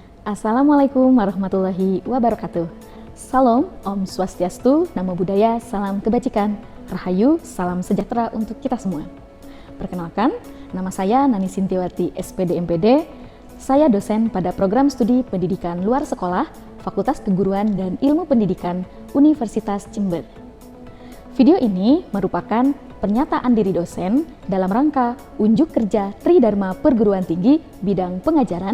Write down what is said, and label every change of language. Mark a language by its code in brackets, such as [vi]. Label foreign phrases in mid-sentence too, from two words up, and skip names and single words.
[ar] السلام عليكم ورحمة الله وبركاته. [id] Salam, [ban] Om Swastiastu, [pi] Namo Buddhaya, [id] salam kebajikan, Rahayu, salam sejahtera untuk kita semua. Perkenalkan, nama saya Nani Sintiawati, SPD MPD. Saya dosen pada program studi pendidikan luar sekolah, Fakultas Keguruan dan Ilmu Pendidikan, Universitas Jember. Video ini merupakan pernyataan diri dosen dalam rangka unjuk kerja Tridharma Perguruan Tinggi bidang pengajaran.